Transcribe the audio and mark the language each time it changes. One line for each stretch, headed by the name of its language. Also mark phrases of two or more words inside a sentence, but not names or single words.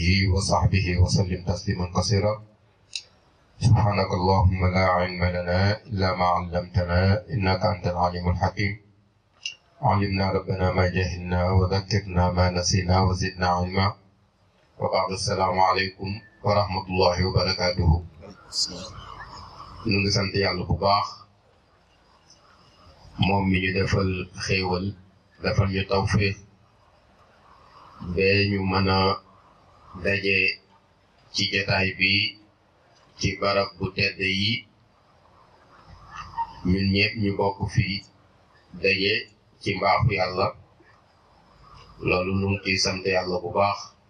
Arabic: وصحبه وسلم تسليما كثيرا سبحانك اللهم لا علم لنا إلا ما علمتنا إنك أنت العليم الحكيم علمنا ربنا ما جهلنا وذكرنا ما نسينا وزدنا علما وبعد السلام عليكم ورحمة الله وبركاته
Wolof: ñu ngi sant yàlla bu baax moom mi ñu defal xéewal defal ñu tawfiq bee ñu mën a daje ci jotaay bi ci barab bu tedd yi ñun ñëpp ñu bokk fii daje ci mbaaxu yàlla loolu ñu ngi ciy sant yàlla bu baax